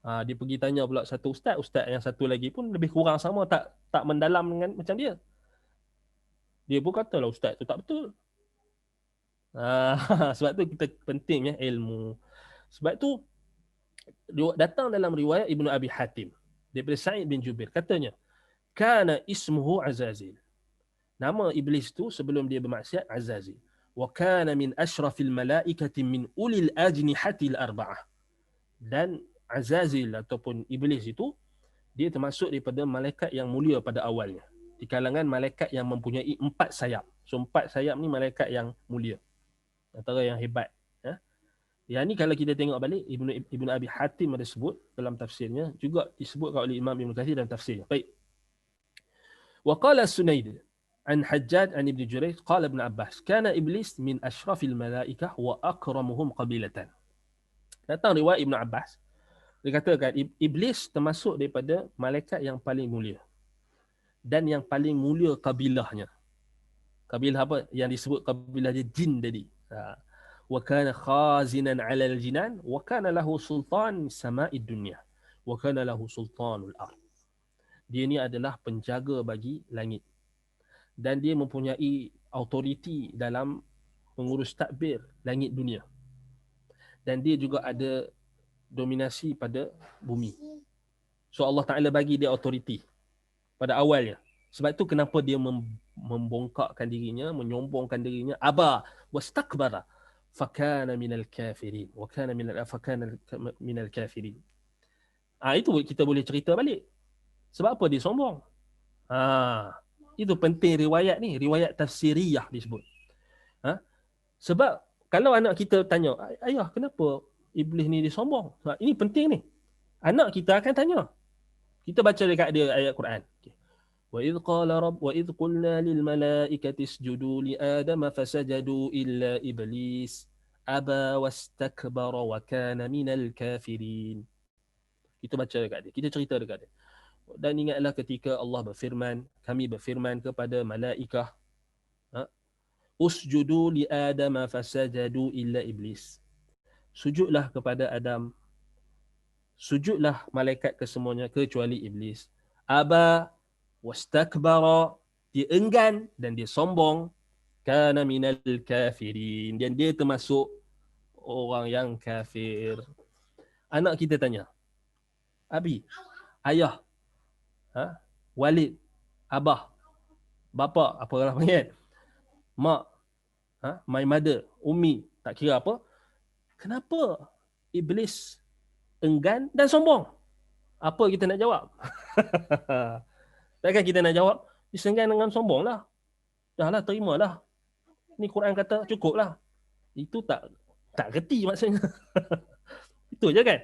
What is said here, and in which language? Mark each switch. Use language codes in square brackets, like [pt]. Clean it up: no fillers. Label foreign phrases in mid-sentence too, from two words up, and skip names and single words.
[ms] Dia pergi tanya pula satu ustaz yang satu lagi pun lebih kurang sama, tak mendalam dengan macam dia. Dia pun katalah ustaz tu tak betul. Sebab tu kita pentingnya ilmu. Sebab tu datang dalam riwayat Ibnu Abi Hatim daripada Sa'id bin Jubair, katanya [ar] كان اسمه عزازيل. [ms] Nama iblis tu sebelum dia bermaksiat Azazil. [ar] وكان من أشرف الملائكة من أولي الأجنحة الأربعة. [ms] Dan Azazil ataupun iblis itu dia termasuk daripada malaikat yang mulia pada awalnya, di kalangan malaikat yang mempunyai 4 sayap. So 4 sayap ni malaikat yang mulia, antara yang hebat. Yang ni kalau kita tengok balik, Ibnu Abi Hatim ada sebut dalam tafsirnya, juga disebutkan oleh Imam Ibn Kathir dalam tafsirnya. Baik. [ar] وقال سنيد عن حجاج عن ابن جريج قال ابن عباس كان إبليس من أشرف الملائكة وأكرمهم قبيلة. [ms] Datang riwayat Ibn Abbas, dia katakan iblis termasuk daripada malaikat yang paling mulia dan yang paling mulia kabilahnya. Kabilah apa? Yang disebut kabilah dia jin tadi. [ar] وكان خازنا على الجنان وكان له سلطان السماء الدنيا وكان له سلطان الأرض. [ms] Dia ni adalah penjaga bagi langit dan dia mempunyai autoriti dalam mengurus tadbir langit dunia, dan dia juga ada dominasi pada bumi. So Allah Ta'ala bagi dia autoriti pada awalnya. Sebab tu kenapa dia membongkakkan dirinya, menyombongkan dirinya. [ar] أبى واستكبر فكان من الكافرين وكان من الكافرين. [ms] Itu kita boleh cerita balik. Sebab apa dia sombong? Itu penting riwayat ni, riwayat tafsiriyah disebut. Sebab kalau anak kita tanya, ayah kenapa iblis ni dia sombong? Ini penting ni. Anak kita akan tanya. Kita baca dekat dia ayat Quran. [ar] وَإِذْ قُلْنَا لِلْمَلَائِكَةِ اسْجُدُوا لِآدَمَ فَسَجَدُوا إِلَّا إِبْلِيسَ أَبَى وَاسْتَكْبَرَ وَكَانَ مِنَ الْكَافِرِينَ. [ms] Kita baca dekat dia, kita cerita dekat dia. Dan ingatlah ketika Allah berfirman, kami berfirman kepada malaikah, [ar] اسجدوا لآدم فسجدوا إلا إبليس. [ms] Sujudlah kepada Adam, sujudlah malaikat kesemuanya kecuali iblis. [ar] أبى واستكبر, [ms] dia enggan dan dia sombong. [ar] كان من الكافرين, [ms] dan dia termasuk orang yang kafir. Anak kita tanya, Abi, ayah, Walid, abah, bapa, apa orang panggil, mak, [en] my mother, [ms] ummi, tak kira apa, kenapa iblis enggan dan sombong? Apa kita nak jawab? Takkan kita nak jawab disenggan dengan sombong lah. Dah lah, terimalah. Ni Quran kata cukup lah. Itu tak reti maksudnya. Itu je kan.